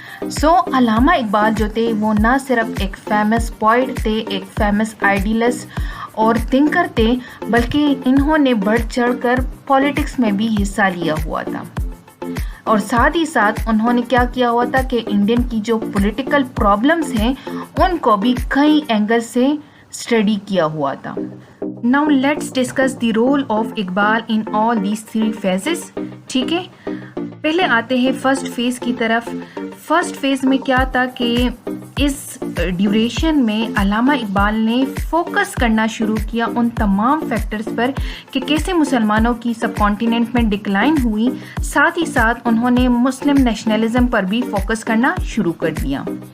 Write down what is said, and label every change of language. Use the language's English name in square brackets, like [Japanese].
[Urdu] سو علامہ اقبال جو تھے وہ نہ صرف ایک فیمس پوئٹ تھے، ایک فیمس آئیڈیلسٹ اور تھنکر تھے، بلکہ انہوں نے بڑھ چڑھ کر پالیٹکس میں بھی حصہ لیا ہوا تھا، اور ساتھ ہی ساتھ انہوں نے کیا کیا ہوا تھا کہ انڈین کی جو پولیٹیکل پرابلمس ہیں ان کو بھی کئی اینگل سے اسٹڈی کیا ہوا تھا. [English] Now let's discuss the role of Iqbal in all these 3 phases. [Urdu] ٹھیک ہے، پہلے آتے ہیں فرسٹ فیز کی طرف. فرسٹ فیز میں کیا تھا کہ اس ڈیوریشن میں علامہ اقبال نے فوکس کرنا شروع کیا ان تمام فیکٹرز پر کہ کیسے مسلمانوں کی سب کانٹیننٹ میں ڈکلائن ہوئی، ساتھ ہی ساتھ انہوں نے مسلم نیشنلزم پر بھی فوکس کرنا شروع کر دیا.